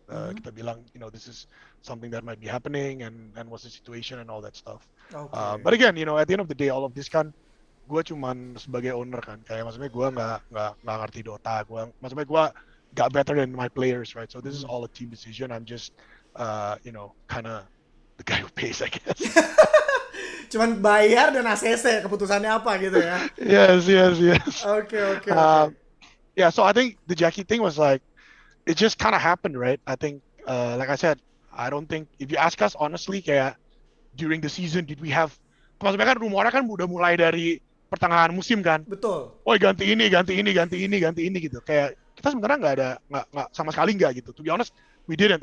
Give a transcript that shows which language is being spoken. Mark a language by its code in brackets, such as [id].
[id] Kita bilang, [en] this is something that might be happening and what's the situation and all that stuff. Okay. But again, at the end of the day, all of this kan, [id] gue cuman sebagai owner kan. Kayak maksudnya gue nggak ngerti Dota. Maksudnya gue [en] got better than my players, right? So this is all a team decision. I'm just, kind of the guy who pays, I guess. [id] Cuman bayar dan ACC keputusannya apa gitu ya. [en] Yes. Okay. Yeah, so I think the Jackie thing was like, it just kind of happened, right? I think, like I said, I don't think, if you ask us honestly, kayak during the season, did we have, [id] maksudnya kan rumornya kan udah mulai dari pertengahan musim kan. Betul. Oh ganti ini gitu. Kayak kita sebenarnya nggak sama sekali nggak gitu. [en] To be honest, we didn't.